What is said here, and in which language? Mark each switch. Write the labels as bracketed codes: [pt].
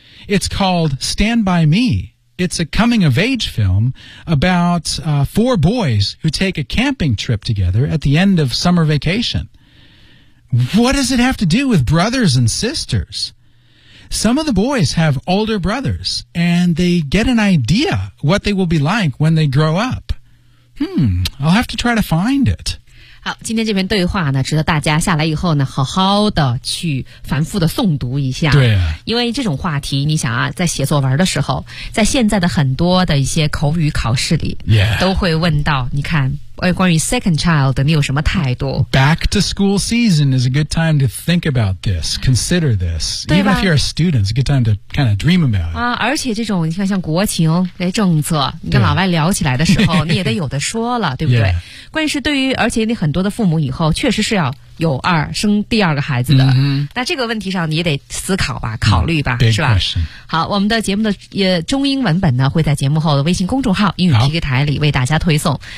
[en] It's called Stand By Me. It's a coming-of-age film about 4 boys who take a camping trip together at the end of summer vacation. What does it have to do with brothers and sisters? Some of the boys have older brothers, and they get an idea what they will be like when they grow up. I'll have to try to find it. [zh] 好，今天这篇对话呢，值得大家下来以后呢，好好的去反复的诵读一下。对、因为这种话题，你想啊，在写作文的时候，在现在的很多的一些口语考试里， [en] yeah. [zh] 都会问到，你看，关于 [en] second child， [zh] 你有什么态度 [en] ？Back to school season is a good time to think about this, consider this. Even if you're a student, it's a good time to kind of dream about it. [zh] 啊，而且这种你看，像国情、哎政策，你跟老外聊起来的时候，你也得有的说了，对不对？ [en] Yeah. [zh] 关键是对于，而且你很多的父母以后确实是要有二生第二个孩子的。 Mm-hmm. 那这个问题上你也得思考吧，考虑吧， [en] Big、 [zh] 是吧？ [en] Question. [zh] 好，我们的节目的中英文本呢会在节目后的微信公众号英语皮克台里为大家推送。